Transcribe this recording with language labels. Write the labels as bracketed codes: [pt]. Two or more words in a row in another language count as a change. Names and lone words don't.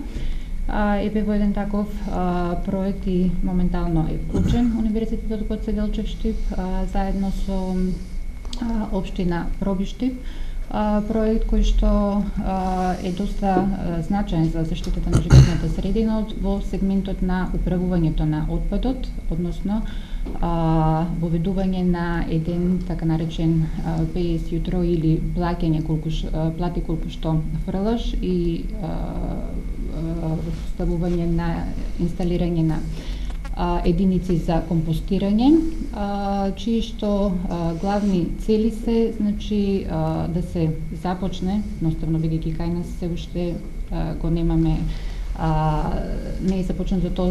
[mk] Е во еден таков проект и моментално е вклучен Универзитетот Гоце Делчев Штип заедно со општина Пробиштип, проект кој што е доста значаен за заштитата на животната средина во сегментот на управувањето на отпадот, односно воведување на еден така наречен [en] pay as you throw [mk] или плати колку што фрлаш и ставување на инсталирање на единици за компостирање, чии што главни цели се, значи, да се започне, едноставно бидејќи кај нас се уште го немаме, не е започнато тоа